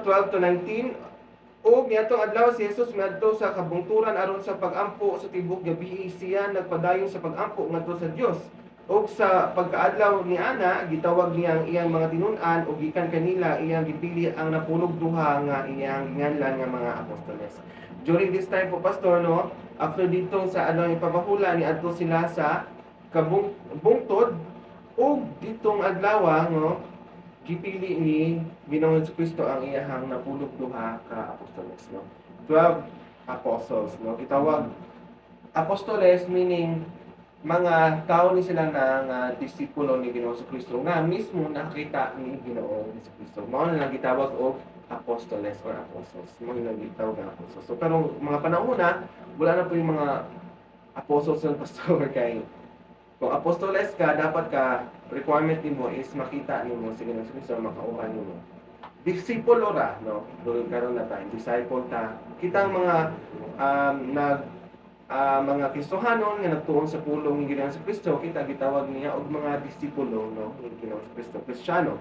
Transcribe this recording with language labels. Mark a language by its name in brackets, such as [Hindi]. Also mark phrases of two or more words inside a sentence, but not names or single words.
[Cebuano] 12 to 19 ug niadtong adlaw si Jesus miadto sa kabungturan aron sa pag-ampo sa tibok gabi siya nagpadayon sa pag-ampo ngadto sa Dios ug sa pagkaadlaw ni ana gitawag niya ang iyang mga tinun-an ug gikan kanila iyang gipili ang napulog duha nga iyang ginganlan nga mga apostoles. [English] During this time [Cebuano] po pastor no after dito sa adlaw ipapahula niadto sila sa bungtod ug ditong adlaw no gipili ni Ginoong Kristo ang iyahang napulog duha ka apostoles no 12 apostles no gitawag apostoles meaning mga tao ni sila na disipulo ni Ginoong Kristo nga mismo nakita ni Ginoong Kristo mao na lang gitawag og apostoles or apostles mo lang gitawag nga apostles so pero mga panahon na wala na [Filipino] po yung mga apostles ng [Cebuano] pastor kay kung apostoles ka, dapat ka, requirement nimo is makita nimo si Ginoong Kristo, makauhan nimo. Disciple ra, no? Doon karon na tayo, disciple ta. Kitang mga mga Kristohanon nga nagtuon sa pulong ni Ginoong Kristo, kita gitawag niya og mga disipulo no ni Ginoong Kristo, Kristiyano.